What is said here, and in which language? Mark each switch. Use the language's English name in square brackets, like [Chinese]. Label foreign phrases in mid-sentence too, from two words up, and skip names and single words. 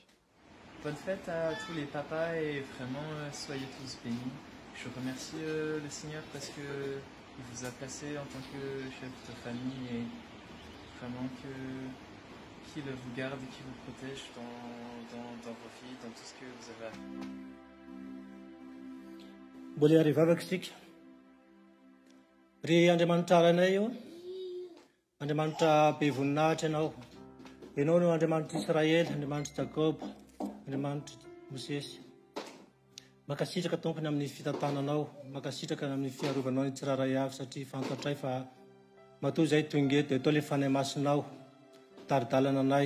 [French] Bonne fête à tous les papas et vraiment, soyez tous bénis. Je remercie le Seigneur parce que il vous a placé en tant que chef de famille et vraiment qu'il vous garde et qu'il vous protège dans vos vies, dans tout ce que vous avez à faire. [Malagasy] Mbola arivavaka isika. Ry Andriamanitra aranay io, Andriamanitra be voninahitra ianao. Ianao no Andriamanitra Israely, Andriamanitra Jacob, Andriamanitra Mosesy. Makasitraka tompony amin'ny fitantananao, makasitraka amin'ny fiarovanao ny tsiraray avy satria fantatray fa matoa izay tonga eto, atao ilay fanahy masinao, taridalana anay.